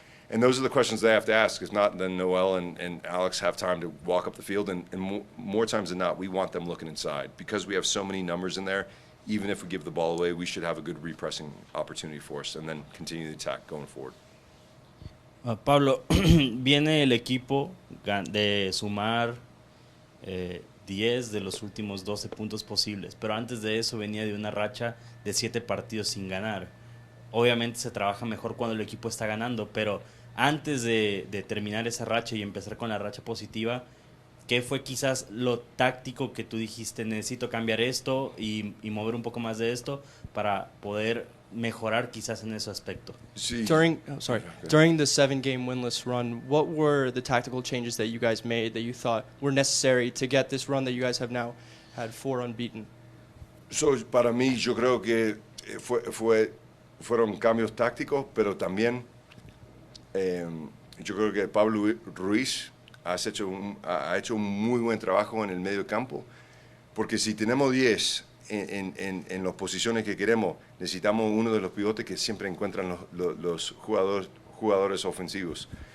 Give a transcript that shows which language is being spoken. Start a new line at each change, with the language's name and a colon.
English: And those are the questions they have to ask. If not, then Noel and Alex have time to walk up the field. And more times than not, we want them looking inside. Because we have so many numbers in there, even if we give the ball away, we should have a good repressing opportunity for us and then continue the attack going forward.
Spanish: Pablo, viene el equipo de sumar 10 de los últimos 12 puntos posibles, pero antes de eso venía de una racha de 7 partidos sin ganar. Obviamente se trabaja mejor cuando el equipo está ganando, pero antes de terminar esa racha y empezar con la racha positiva, ¿qué fue quizás lo táctico que tú dijiste, necesito cambiar esto y mover un poco más de esto para poder mejorar quizás en ese aspecto? Sí.
English: During the 7-game winless run, what were the tactical changes that you guys made that you thought were necessary to get this run that you guys have now had 4 unbeaten?
Spanish: So, para mí, yo creo que fueron cambios tácticos, pero también yo creo que Pablo Ruiz ha hecho un muy buen trabajo en el medio campo, porque si tenemos 10 en las posiciones que queremos, necesitamos uno de los pivotes que siempre encuentran los jugadores ofensivos.